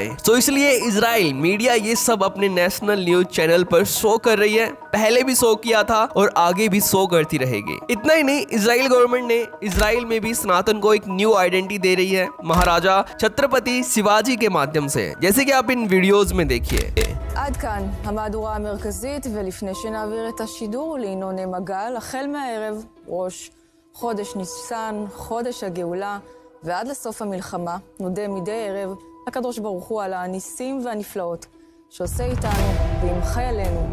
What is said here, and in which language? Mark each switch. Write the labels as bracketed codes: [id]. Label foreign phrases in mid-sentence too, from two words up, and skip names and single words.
[hi] तो इसलिए इजराइल मीडिया ये सब अपने [en] national news channel [hi] पर शो कर रही है, पहले भी शो किया था और आगे भी शो करती रहेगी। इतना ही नहीं, इजराइल गवर्नमेंट ने इजराइल में भी सनातन को एक [en] new identity [hi] दे रही है, महाराजा छत्रपति शिवाजी के माध्यम से, जैसे कि आप इन वीडियोज में देखिए। [he] עד כאן המהדורה המרכזית, ולפני שנעביר את השידור לינון מגל, החל מהערב ראש חודש ניסן, חודש הגאולה, ועד לסוף המלחמה נודה מדי ערב לקדוש ברוך הוא על הניסים והנפלאות שעושה איתנו ועם חיילינו.